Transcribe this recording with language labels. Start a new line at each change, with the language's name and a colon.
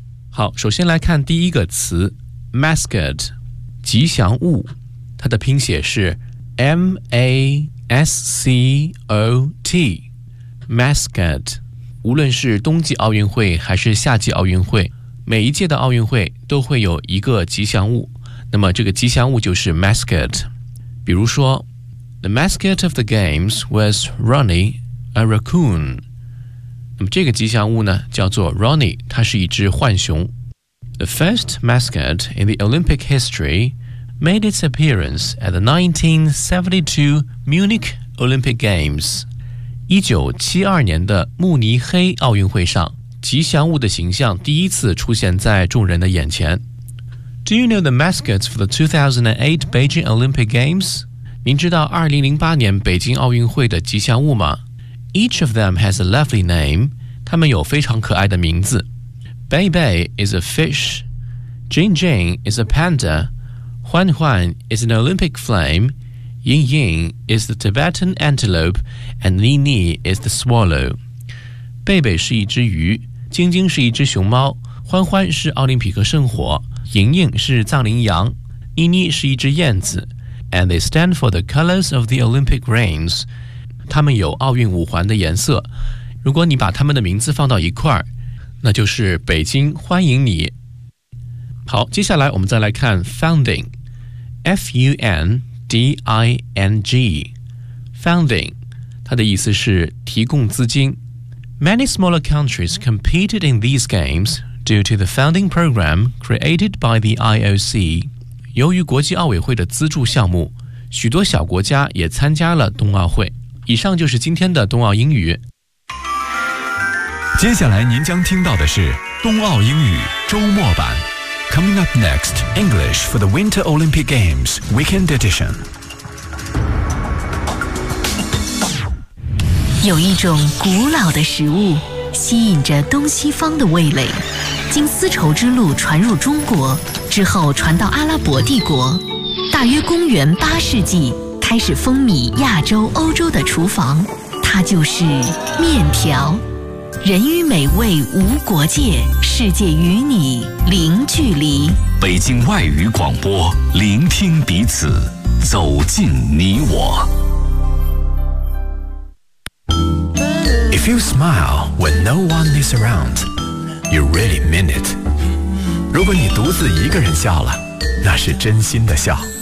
Chinese: 好，首先来看第一个词 mascot 吉祥物，它的拼写是 M-A-S-C-O-T mascot。无论是冬季奥运会还是夏季奥运会，每一届的奥运会都会有一个吉祥物，那么这个吉祥物就是 mascot。比如说
English: The mascot of the games was Ronnie, a raccoon。
Chinese: 那么这个吉祥物呢叫做 Ronnie， 它是一只浣熊。
English: The first mascot in the Olympic history made its appearance at the 1972 Munich Olympic Games。
Chinese: 1972年的慕尼黑奥运会上，吉祥物的形象第一次出现在众人的眼前。
English: Do you know the mascots for the 2008 Beijing Olympic Games?
Chinese: 您知道2008年北京奥运会的吉祥物吗？
English: Each of them has a lovely name.
Chinese: 他们有非常可爱的名字。
English: Bei Bei is a fish. Jing Jing is a panda. Huan Huan is an Olympic flame. Ying Ying is the Tibetan antelope. And Ni Ni is the swallow.
Chinese: Bei Bei 是一只鱼，晶晶是一只熊猫，欢欢是奥林匹克圣火，莹莹是藏羚羊，妮妮是一只燕子。
English: And they stand for the colors of the Olympic rains.
Chinese: 他们有奥运五环的颜色，如果你把他们的名字放到一块儿，那就是北京欢迎你。好，接下来我们再来看 founding， F-U-N-D-I-N-G， founding， 它的意思是提供资金。
English: Many smaller countries competed in these games due to the founding program created by the IOC。
Chinese: 由于国际奥委会的资助项目，许多小国家也参加了冬奥会。以上就是今天的冬奥英语。接下来您将听到的是冬奥英语周末版。
English: Coming up next, English for the Winter Olympic Games Weekend Edition。
Chinese: 有一种古老的食物吸引着东西方的味蕾，经丝绸之路传入中国之后传到阿拉伯帝国，大约公元八世纪开始风靡亚洲欧洲的厨房，它就是面条。人与美味无国界，世界与你零距离。北京外语广播，聆听彼此，走进你我。
English: If you smile when no one is around, you really mean it.
Chinese: 如果你独自一个人笑了，那是真心的笑。